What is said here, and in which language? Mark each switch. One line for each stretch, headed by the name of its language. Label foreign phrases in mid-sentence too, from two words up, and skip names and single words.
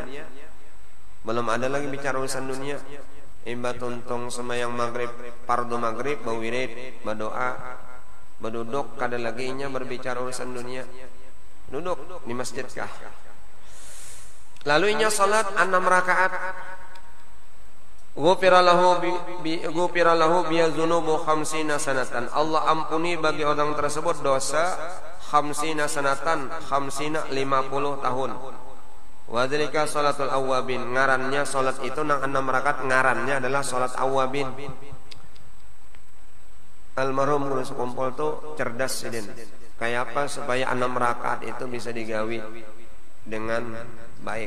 Banjar: Belum ada lagi bicara urusan dunia. Imba tuntung semayang maghrib, fardu maghrib, bawirid, berdoa, berduduk, kada lagi inya berbicara urusan dunia. Duduk di masjid kah? Lalu inya salat 6 rakaat.
Arabic: غفر له بذنوب 50 سنة.
Banjar: Allah ampuni bagi orang tersebut dosa 50 sanatan, 50 tahun.
Arabic: وذلك صلاة الأوابين.
Banjar: Ngarannya salat itu nang 6 rakaat ngarannya adalah salat awwabin. Almarhum guru sekumpul tuh cerdas sidin. Kayak apa supaya 6 rakaat itu bisa digawi dengan baik?